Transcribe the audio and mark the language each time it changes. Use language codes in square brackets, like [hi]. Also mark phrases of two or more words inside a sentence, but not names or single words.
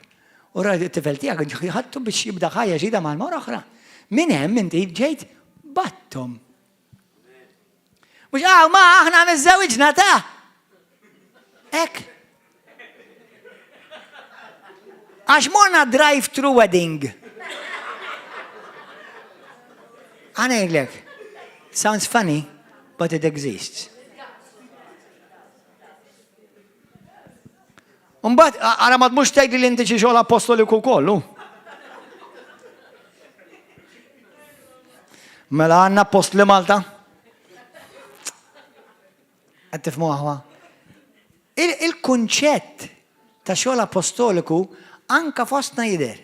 [mt] U t-tifel tiegħek ħadtu biex jibda ħajja ġdida ma' mara oħra. Min hemm inti ġejt battom. Mhux ma aħna miżżewġna ta' hekk. Għax morna [en] drive-thru wedding. [mt] Għanejlek. [en] Sounds funny, but it exists. [mt] Mbagħad ara ma tmux tgħidli li inti xi xogħol apostoliku kollu. Mela għandna apostoli Malta? Qed tifhmu aħwa? Il-kunċett ta' xogħol apostoliku anka fostna jidher.